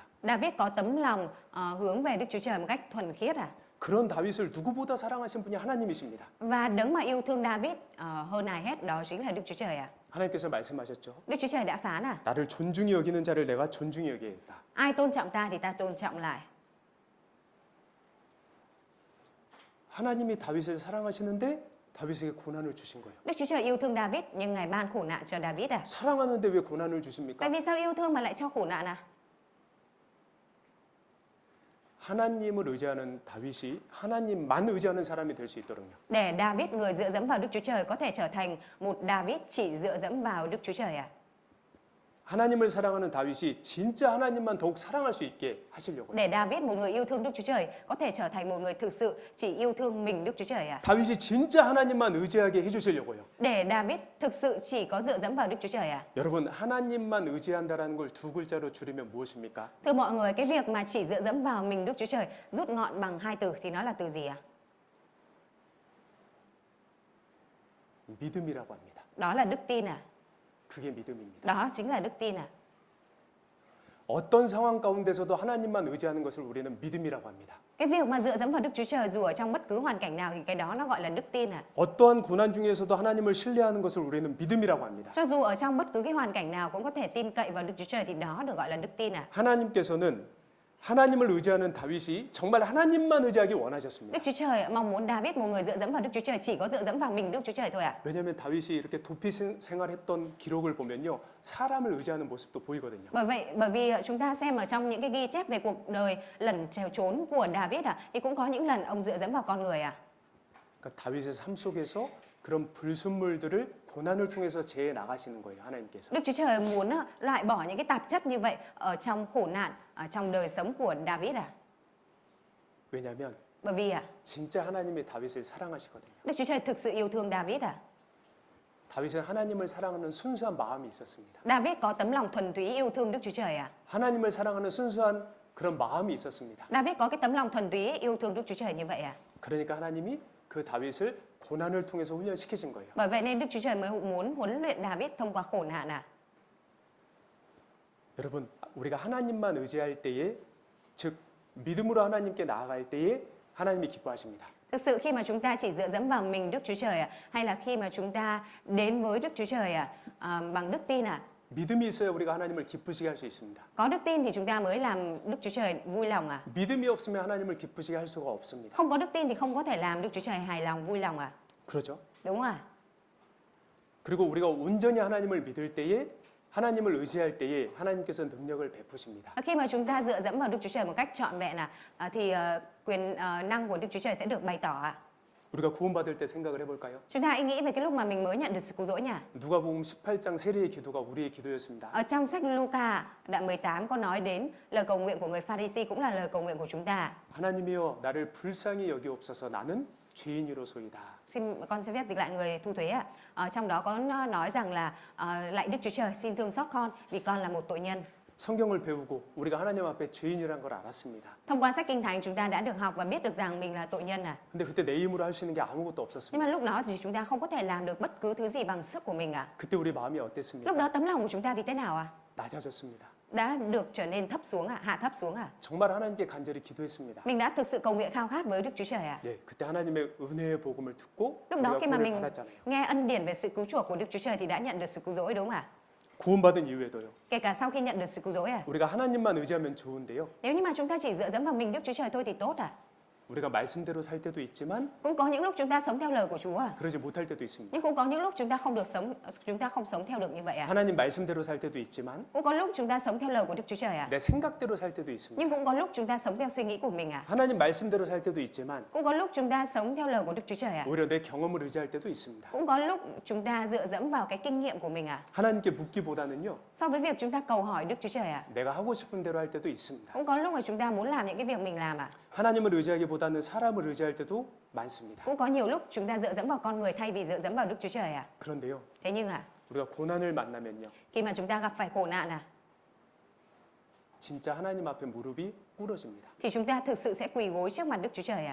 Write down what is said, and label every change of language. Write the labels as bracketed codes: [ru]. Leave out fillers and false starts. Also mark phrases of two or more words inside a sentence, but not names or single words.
[vi] David có tấm lòng hướng về Đức Chúa Trời một cách thuần khiết à? [ko] 그런 다윗을 누구보다 사랑하신 분이 하나님이십니다. [vi] Và đấng mà yêu thương David hơn ai hết đó chính là Đức Chúa Trời à? [ko] 하나님께서 말씀하셨죠. [vi] Đức Chúa Trời đã phán à? [ko] 나를 존중히 여기는 자를 내가 존중히 여기겠다. [vi] Ai tôn trọng ta thì ta tôn trọng lại. [ko] 하나님이 다윗을 사랑하시는데 다윗에게 고난을 주신 거예요. [vi] Đức Chúa Trời yêu thương David nhưng Ngài ban khổ nạn cho David à? [ko] 사랑하는데 왜 고난을 주십니까? [vi] Tại vì sao yêu thương mà lại cho khổ nạn à? [ko] 하나님을 의지하는 다윗이 하나님만 의지하는 사람이 될 수 있도록요. [vi] Để David, người dựa dẫm vào Đức Chúa Trời, có thể trở thành một David chỉ dựa dẫm vào Đức Chúa Trời à? [ko] 하나님을 사랑하는 다윗이 진짜 하나님만 더욱 사랑할 수 있게 하시려고요. [vi] Để David, một người yêu thương Đức Chúa Trời, có thể trở thành một người thực sự chỉ yêu thương mình Đức Chúa Trời à? [ko] 다윗이 진짜 하나님만 의지하게 해주시려고요. [vi] Để David thực sự chỉ có dựa dẫm vào Đức Chúa Trời à? [ko] 여러분 하나님만 의지한다라는 걸 두 글자로 줄이면 무엇입니까? [vi] Thưa mọi người, cái việc mà chỉ dựa dẫm vào mình Đức Chúa Trời rút gọn bằng hai từ thì nó là từ gì ạ? [ko] 믿음이라고 합니다. [vi] Đó là đức tin à? [ko] 그게 믿음입니다. [vi] Đó chính là đức tin à? [ko] 어떤 상황 가운데서도 하나님만 의지하는 것을 우리는 믿음이라고 합니다. [vi] Cái việc mà dựa dẫm vào Đức Chúa Trời dù ở trong bất cứ hoàn cảnh nào thì cái đó nó gọi là đức tin à? [ko] 어떠한 고난 중에서도 하나님을 신뢰하는 것을 우리는 믿음이라고 합니다. [vi] Cho dù ở trong bất cứ cái hoàn cảnh nào cũng có thể tin cậy vào Đức Chúa Trời thì đó được gọi là đức tin à? [ko] 하나님께서는 하나님을 의지하는 다윗이 정말 하나님만 의지하기 [vi] Đức [ko] 원하셨습니다. [vi] Chúa Trời mong muốn David, một người dựa dẫm vào Đức Chúa Trời, chỉ có dựa dẫm vào mình Đức Chúa Trời thôi à? [ko] 왜냐하면 다윗이 이렇게 도피 생활했던 기록을 보면요, 사람을 의지하는 모습도 보이거든요. [vi] Bởi vì chúng ta xem ở trong những cái ghi chép về cuộc đời lẩn trốn của David thì cũng có những lần ông dựa dẫm vào con người à? [ko] 그러니까 다윗의 삶 속에서 그런 불순물들을 고난을 통해서 제해 나가시는 거예요, 하나님께서. [vi] Đức Chúa Trời muốn loại bỏ những cái tạp chất như vậy ở trong khổ nạn, ở trong đời sống của David à? [ko] 왜냐하면 [vi] Bởi vì [ko] 진짜 하나님이 다윗을 사랑하시거든요. [vi] Đức Chúa Trời thực sự yêu thương David [ko] 다윗은 하나님을 사랑하는 순수한 마음이 있었습니다. [vi] David có tấm lòng thuần túy yêu thương Đức Chúa Trời [ko] 하나님을 사랑하는 순수한 그런 마음이 있었습니다. [vi] David có cái tấm lòng thuần túy yêu thương Đức Chúa Trời như vậy [ko] 그러니까 하나님이 그 다윗을 고난을 통해서 훈련시키신 거예요. [vi] Bởi vậy nên Đức Chúa Trời mới muốn huấn luyện David thông qua khổ nạn [ko] 여러분, 우리가 하나님만 의지할 때에, 즉 믿음으로 하나님께 나아갈 때에 하나님이 기뻐하십니다. [vi] Thực sự khi mà chúng ta chỉ dựa dẫm vào mình Đức Chúa Trời hay là khi mà chúng ta đến với Đức Chúa Trời bằng đức tin [ko] 믿음이 있어야 우리가 하나님을 기쁘시게 할 수 있습니다. [vi] có đức tin thì chúng ta mới làm Đức Chúa Trời vui lòng [ko] 믿음이 없으면 하나님을 기쁘시게 할 수가 없습니다. [vi] Không có đức tin thì không có thể làm Đức Chúa Trời hài lòng vui lòng [ko] 그렇죠? [vi] Đúng không [ko] 그리고 우리가 온전히 하나님을 믿을 때에, 하나님을 의지할 때에 하나님께서 능력을 베푸십니다. [vi] Khi mà chúng ta dựa dẫm vào Đức Chúa Trời một cách trọn vẹn thì quyền năng của Đức Chúa Trời sẽ được bày tỏ [ko] 우리가 구원받을 때 생각을 해볼까요? [vi] Chúng ta hãy nghĩ về cái lúc mà mình mới nhận được sự cứu rỗi nhỉ? [ko] 누가복음 18장 세리의 기도가 우리의 기도였습니다. [vi] Ở trong sách Luca đoạn 18 có nói đến lời cầu nguyện của người Pha-ri-si cũng là lời cầu nguyện của chúng ta. [ko] 하나님이여 나를 불쌍히 여기옵소서 나는 죄인이로소이다. [vi] Xin con sẽ viết dịch lại người thu thuế trong đó có nói rằng là lạy Đức Chúa Trời xin thương xót con vì con là một tội nhân. [ko] 성경을 배우고 우리가 하나님 앞에 죄인이란 걸 알았습니다. [vi] Thông qua sách Kinh Thánh chúng ta đã được học và biết được rằng mình là tội nhân [ko] 근데 그때 내 힘으로 할 수 있는 게 아무것도 [vi] Nhưng [ko] 없었습니다. [vi] mà lúc đó thì chúng ta không có thể làm được bất cứ thứ gì bằng sức của mình [ko] 그때 우리 마음이 [vi] Lúc [ko] 어땠습니까? [vi] đó tấm lòng của chúng ta thì thế nào [ko] 낮아졌습니다. [vi] Đã được trở nên thấp xuống hạ thấp xuống [ko] 정말 하나님께 간절히 기도했습니다. [vi] Mình đã thực sự cầu nguyện khao khát với Đức Chúa Trời [ko] 네, 그때 하나님의 은혜의 복음을 듣고 [vi] Lúc đó [ko] 우리가 [vi] khi mà [ko] 구원을 [vi] mình [ko] 받았잖아요. [vi] nghe ân điển về sự cứu chuộc của Đức Chúa Trời thì đã nhận được sự cứu rỗi đúng không [ko] 구원받은 이후에도요. [vi] Kể cả sau khi nhận được sự cứu rỗi [ko] 우리가 하나님만 의지하면 좋은데요. [vi] Nếu như mà chúng ta chỉ dựa dẫm vào mình Đức Chúa Trời thôi thì tốt [ko] 우리가 말씀대로 살 때도 있지만 [vi] Cũng có những lúc chúng ta sống theo lời của Chúa [ko] 그러지 못할 때도 있습니다. [vi] Nhưng cũng có những lúc chúng ta không sống theo được như vậy [ko] 하나님 말씀대로 살 때도 있지만 [vi] Cũng có lúc chúng ta sống theo lời của Đức Chúa Trời [ko] 내 생각대로 살 때도 있습니다. [vi] Nhưng cũng có lúc chúng ta sống theo suy nghĩ của mình [ko] 하나님 말씀대로 살 때도 있지만 [vi] Cũng có lúc chúng ta sống theo lời của Đức Chúa Trời [ko] 오히려 내 경험을 의지할 때도 있습니다. [vi] Cũng có lúc chúng ta dựa dẫm vào cái kinh nghiệm của mình [ko] 하나님께 묻기보다는요. [vi] So với việc chúng ta cầu hỏi Đức Chúa Trời [ko] 내가 하고 싶은 대로 할 때도 있습니다. [vi] Cũng có lúc mà chúng ta muốn làm những cái việc mình làm [ko] 하나님을 의지하기보다는 사람을 의지할 때도 많습니다. [vi] Cũng có nhiều lúc chúng ta dựa dẫm vào con người thay vì dựa dẫm vào Đức Chúa Trời [ko] 그런데요. [vi] Thế nhưng [ko] 우리가 고난을 만나면요. [vi] khi mà chúng ta gặp phải khổ nạn [ko] 진짜 하나님 앞에 무릎이 꿇어집니다. [vi] thì chúng ta thực sự sẽ quỳ gối trước mặt Đức Chúa Trời